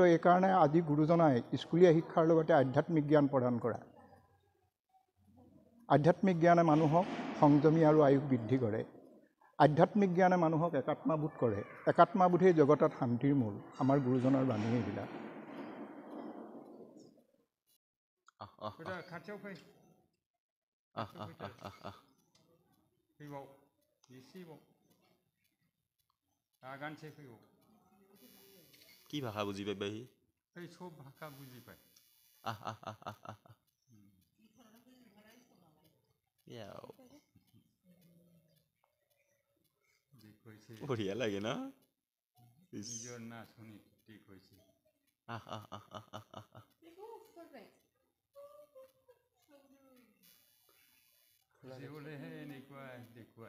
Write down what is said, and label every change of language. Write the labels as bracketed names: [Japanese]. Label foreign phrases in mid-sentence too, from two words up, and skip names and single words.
[Assamese] এইকাৰণে আজি গুৰুজনাই স্কুলীয়া শিক্ষাৰ লগতে আধ্যাত্মিক জ্ঞান প্ৰদান কৰা। আধ্যাত্মিক জ্ঞানে মানুহক সংযমী আৰু আয়ুস বৃদ্ধি কৰে। আধ্যাত্মিক জ্ঞানে মানুহক একাত্মাবোধ কৰে। একাত্মাবোধেই জগতত শান্তিৰ মূল। আমাৰ গুৰুজনাৰ বাণী এইবিলাক। [Bodo] खाथियाव फै फैबाव एसेबाव आगानसे फैबाव। [Assamese] কি ভাষা বুজি পাই বাহি? এই সব ভাষা বুজি পায়। বঢ়িয়া লাগে ন? নিজৰ না শুনি ঠিক হৈছে। দেখিবলৈহে এনেকুৱা দেখুৱাই।